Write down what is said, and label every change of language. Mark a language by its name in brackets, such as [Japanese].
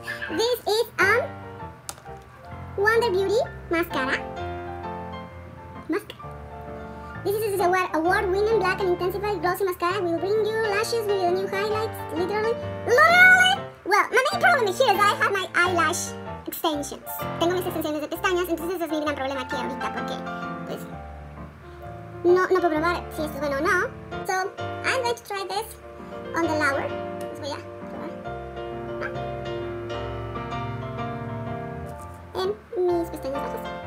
[English] This is Wonder Beauty mascara. This is a award-winning black and intensified glossy mascara. Will bring you lashes with new highlights. Literally. Well, my main problem here is that I have my eyelash extensions. [Spanish] Tengo mis extensiones de pestañas, entonces ese es mi gran problema aquí ahorita porque, pues, no puedo probar si esto es bueno o no. [English] So, I'm going to try this on the lower. [Spanish] Les voy a probar. En mis pestañas bajas.